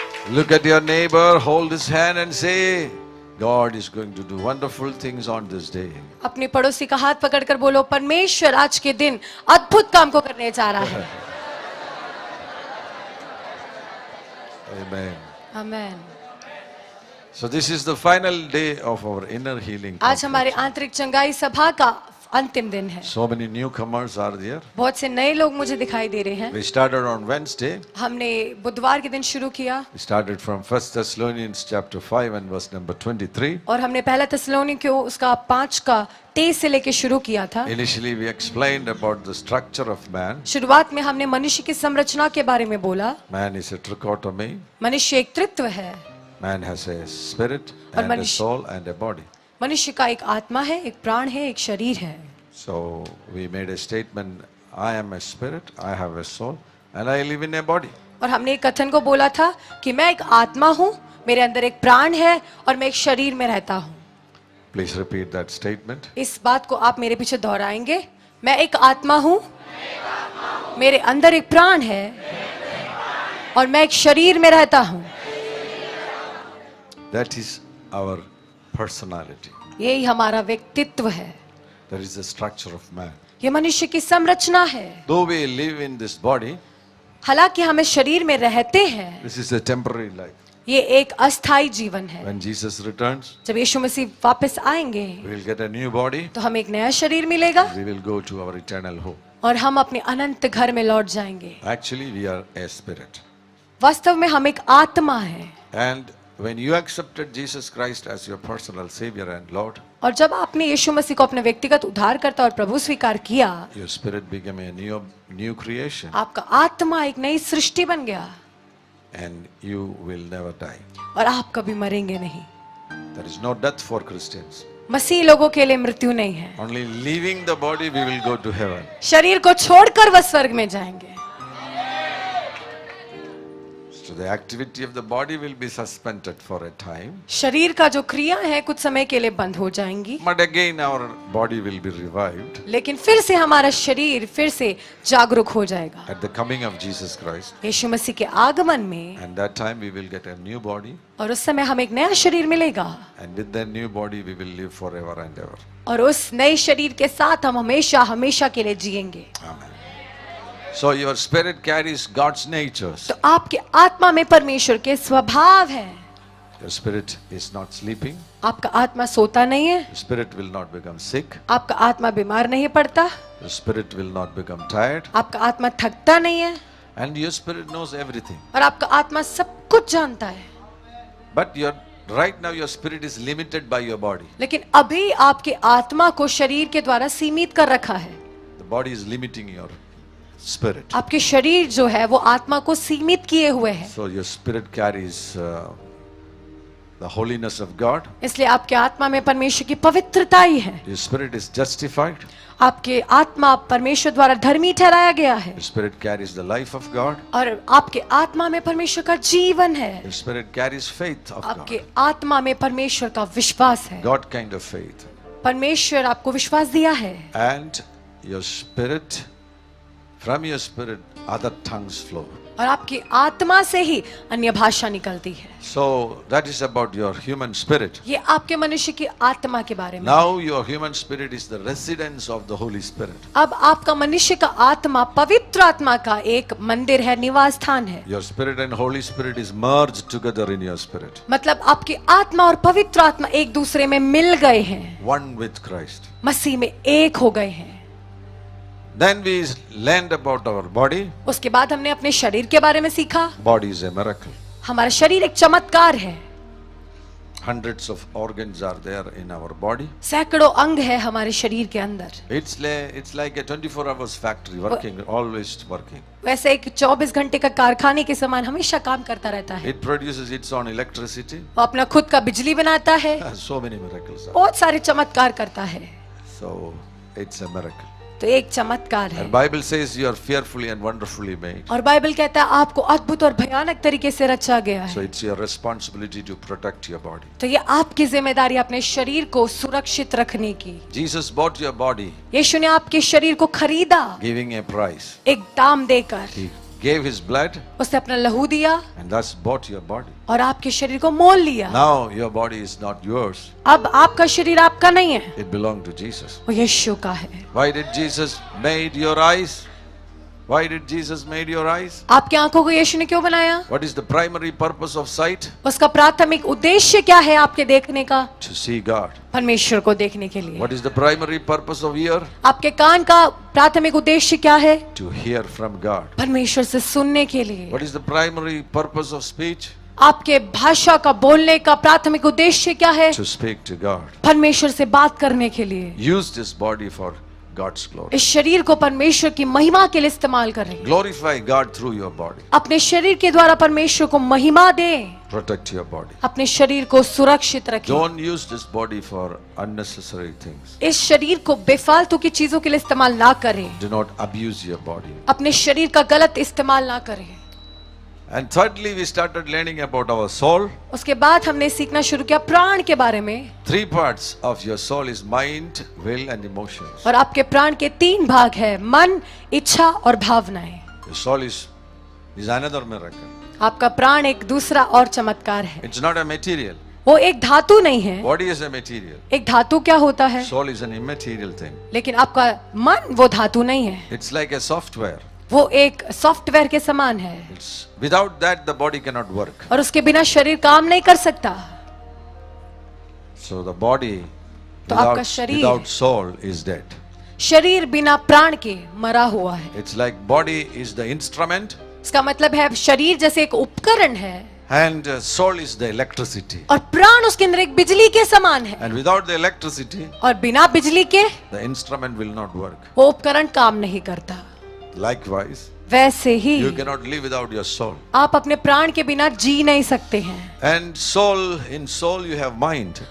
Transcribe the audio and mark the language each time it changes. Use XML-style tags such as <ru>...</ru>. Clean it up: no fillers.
<en>Look at your neighbor, hold his hand and say, God is going to do wonderful things on this day.</en> <hi>अपने पड़ोसी का हाथ पकड़कर बोलो परमेश्वर आज के दिन अद्भुत काम को करने जा रहा है।</hi> <en>Amen.</en> <hi>आमीन।</hi> <en>So this is the final day of our inner healing</en> <hi>आज हमारे</hi> <en>conference.</en> <hi>आंतरिक चंगाई सभा का अंतिम दिन है।</hi> <en>So many newcomers are there.</en> <hi>बहुत से नए लोग मुझे दिखाई दे रहे हैं।</hi> <en>We started on Wednesday.</en> <hi>हमने बुधवार के दिन शुरू किया</hi> <en>We started from 1 Thessalonians chapter 5 and verse number 23.</en> <hi>और हमने पहला थिस्सलुनीकियों उसका 5 का 23 से लेके शुरू किया था।</hi> <en>Initially we explained about the structure of man.</en> <hi>शुरुआत में हमने मनुष्य की संरचना के बारे में बोला।</hi> <en>Man is a trichotomy.</en> <hi>मनुष्य एक त्रित्व है।</hi> <en>Man has a spirit</en> <hi>और</hi> <en>and a</en> <hi>मनुष्य-</hi> <en>soul and a body.</en> <hi>मनुष्य का एक आत्मा है, एक प्राण है, एक शरीर है।</hi> <en>So we made a statement, I am a spirit, I have a soul and I live in a body.</en> <hi>और हमने एक कथन को बोला था कि मैं एक आत्मा हूँ, मेरे अंदर एक प्राण है और मैं एक शरीर में रहता हूँ।</hi> <en>Please repeat that statement.</en> <hi>इस बात को आप मेरे पीछे दोहराएंगे। मैं एक आत्मा हूँ, मेरे अंदर एक प्राण है और मैं एक शरीर में रहता हूँ।</hi> <en>That is our personality.</en> <hi>यही हमारा व्यक्तित्व है।</hi> <en>That is the structure of man.</en> <hi>ये मनुष्य की संरचना है।</hi> <en>Though we live in this body,</en> <hi>हालांकि हम इस शरीर में रहते हैं,</hi> <en>this is a temporary life.</en> <hi>ये एक अस्थाई जीवन है।</hi> <en>When Jesus returns,</en> <hi>जब यीशु मसीह वापस आएंगे</hi> <en>we will get a new body.</en> <hi>तो हमें एक नया शरीर मिलेगा</hi> <en>We will go to our eternal home.</en> <hi>और हम अपने अनंत घर में लौट जाएंगे।</hi> <en>Actually, we are a spirit.</en> <hi>वास्तव में हम एक आत्मा है।</hi> <en>And when you accepted Jesus Christ as your personal Savior and Lord,</en> <hi>और जब आपने यीशु मसीह को अपने व्यक्तिगत उद्धारकर्ता और प्रभु स्वीकार किया,</hi> <en>your spirit became a new creation</en> <hi>आपका आत्मा एक नई सृष्टि बन गया</hi> <en>and you will never die.</en> <hi>और आप कभी मरेंगे नहीं।</hi> <en>There is no death for Christians.</en> <hi>मसीह लोगों के लिए मृत्यु नहीं है।</hi> <en>Only leaving the body, we will go to heaven.</en> <hi>शरीर को छोड़कर वह स्वर्ग में जाएंगे।</hi> <en>So the activity of the body will be suspended for a time.</en> <hi>शरीर का जो क्रिया है कुछ समय के लिए बंद हो जाएंगी,</hi> <en>But again our body will be revived</en> <hi>लेकिन फिर से हमारा शरीर फिर से जागरूक हो जाएगा</hi> <en>at the coming of Jesus Christ.</en> <hi>यीशु मसीह के आगमन में।</hi> <en>And that time we will get a new body.</en> <hi>और उस समय हमें एक नया शरीर मिलेगा</hi> <en>And with that new body we will live forever and ever.</en> <hi>और उस नए शरीर के साथ हम हमेशा हमेशा के लिए जिएंगे।</hi> <en>Amen. So your spirit carries God's natures.</en> <hi>तो आपके आत्मा में परमेश्वर के स्वभाव है।</hi> <en>Your spirit is not sleeping.</en> <hi>आपका आत्मा सोता नहीं है,</hi> <en>Your spirit will not become sick.</en> <hi>आपका आत्मा बीमार नहीं पड़ता,</hi> <en>Your spirit will not become tired.</en> <hi>आपका आत्मा थकता नहीं है</hi> <en>And your spirit knows everything.</en> <hi>और आपका आत्मा सब कुछ जानता है।</hi> <en>But right now your spirit is limited by your body.</en> <hi>लेकिन अभी आपके आत्मा को शरीर के द्वारा सीमित कर रखा है।</hi> <en>The body is limiting your spirit.</en> <hi>आपके शरीर जो है वो आत्मा को सीमित किए हुए है।</hi> <en>So your spirit carries the holiness of God.</en> <hi>इसलिए आपके आत्मा में परमेश्वर की पवित्रता ही है।</hi> <en>Your spirit is justified.</en> <hi>आपके आत्मा परमेश्वर द्वारा धर्मी ठहराया गया है</hi> <en>Your spirit carries the life of God.</en> <hi>और आपके आत्मा में परमेश्वर का जीवन है।</hi> <en>Your spirit carries faith of</en> <hi>आपके</hi> <en>God.</en> <hi>आत्मा में परमेश्वर का विश्वास है।</hi> <en>God kind of faith.</en> <hi>परमेश्वर आपको विश्वास दिया है</hi> <en>And your spirit, from your spirit, other tongues flow.</en> <hi>और आपकी आत्मा से ही अन्य भाषा निकलती है।</hi> <en>So that is about your human spirit.</en> <hi>ये आपके मनुष्य की आत्मा के बारे में।</hi> <en>Now your human spirit is the residence of the Holy Spirit.</en> <hi>अब आपका मनुष्य का आत्मा पवित्र आत्मा का एक मंदिर है, निवास स्थान है।</hi> <en>Your spirit and Holy Spirit is merged together in your spirit.</en> <hi>मतलब आपकी आत्मा और पवित्र आत्मा एक दूसरे में मिल गए हैं,</hi> <en>One with Christ.</en> <hi>मसीह में एक हो गए हैं।</hi> <en>Then we learned about our body.</en> <hi>उसके बाद हमने अपने शरीर के बारे में सीखा।</hi> <en>Body is a miracle.</en> <hi>हमारा शरीर एक चमत्कार है।</hi> <en>Hundreds of organs are there in our body.</en> <hi>सैकड़ों अंग है हमारे शरीर के अंदर।</hi> <en>It's like a 24 hours factory working, always working.</en> <hi>वैसे एक 24 घंटे का कारखाने के समान हमेशा काम करता रहता है।</hi> <en>It produces its own electricity.</en> <hi>वो अपना खुद का बिजली बनाता है,</hi> <en>So many miracles are.</en> <hi>बहुत सारे चमत्कार करता है।</hi> <en>So it's a miracle.</en> <hi>तो एक चमत्कार है।</hi> <en>And Bible says you are fearfully and wonderfully made.</en> <hi>और बाइबल कहता है आपको अद्भुत और भयानक तरीके से रचा गया</hi> <en>So</en> <hi>है।</hi> <en>it's your responsibility to protect your body.</en> <hi>तो ये आपकी जिम्मेदारी अपने शरीर को सुरक्षित रखने की।</hi> <en>Jesus bought your body,</en> <hi>यीशु ने आपके शरीर को खरीदा</hi> <en>giving a price.</en> <hi>एक दाम देकर।</hi> <en>He gave his blood</en> <hi>उसने अपना लहू दिया</hi> <en>and thus bought your body.</en> <hi>और आपके शरीर को मोल लिया।</hi> <en>Now your body is not yours.</en> <hi>अब आपका शरीर आपका नहीं है,</hi> <en>It belonged to Jesus.</en> <hi>वो यीशु का है।</hi> <en>Why did Jesus made your eyes? Why did Jesus made your eyes?</en> <hi>आपकी आंखों को यीशु ने क्यों बनाया?</hi> <en>What is the primary purpose of sight?</en> <hi>उसका प्राथमिक उद्देश्य क्या है आपके देखने का?</hi> <en>To see God.</en> <hi>परमेश्वर को देखने के लिए।</hi> <en>What is the primary purpose of ear?</en> <hi>आपके कान का प्राथमिक उद्देश्य क्या है?</hi> <en>To hear from God.</en> <hi>परमेश्वर से सुनने के लिए।</hi> <en>What is the primary purpose of speech?</en> <hi>आपके भाषा का बोलने का प्राथमिक उद्देश्य क्या है?</hi> <en>To speak to God.</en> <hi>परमेश्वर से बात करने के लिए।</hi> <en>Use this body for God's glory.</en> <hi>इस शरीर को परमेश्वर की महिमा के लिए इस्तेमाल करें।</hi> <en>Glorify God through your body.</en> <hi>अपने शरीर के द्वारा परमेश्वर को महिमा दें।</hi> <en>Protect your body.</en> <hi>अपने शरीर को सुरक्षित रखें।</hi> <en>Don't use this body for unnecessary things.</en> <hi>इस शरीर को बेफालतू की चीजों के लिए इस्तेमाल ना करें।</hi> <en>Do not abuse your body.</en> <hi>अपने शरीर का गलत इस्तेमाल ना करें।</hi> <en>And thirdly, we started learning about our soul.</en> <hi>उसके बाद हमने सीखना शुरू किया प्राण के बारे में।</hi> <en>3 parts of your soul is mind, will and emotions.</en> <hi>और आपके प्राण के 3 भाग है, मन, इच्छा और भावनाएं।</hi> <en>Your soul is another miracle.</en> <hi>आपका प्राण एक दूसरा और चमत्कार है।</hi> <en>It's not a material.</en> <hi>वो एक धातु नहीं है।</hi> <en>Body is a material.</en> <hi>एक धातु क्या होता है?</hi> <en>Soul is an immaterial thing.</en> <hi>लेकिन आपका मन वो धातु नहीं है।</hi> <en>It's like a software.</en> <hi>वो एक सॉफ्टवेयर के समान है।</hi> <en>It's without that the body cannot work.</en> <hi>और उसके बिना शरीर काम नहीं कर सकता।</hi> <en>So the body</en> <hi>तो आपका शरीर</hi> <en>without soul is dead.</en> <hi>शरीर बिना प्राण के मरा हुआ है।</hi> <en>It's like body is the instrument</en> <hi>इसका मतलब है शरीर जैसे एक उपकरण है</hi> <en>and soul is the electricity.</en> <hi>और प्राण उसके अंदर एक बिजली के समान है।</hi> <en>And without the electricity,</en> <hi>और बिना बिजली के</hi> <en>the instrument will not work.</en> <hi>वो उपकरण काम नहीं करता।</hi> <en>Likewise,</en> <hi>वैसे ही</hi> <en>you cannot live without your soul.</en> <hi>आप अपने प्राण के बिना जी नहीं सकते हैं।</hi> <en>And soul, in soul you have mind.</en>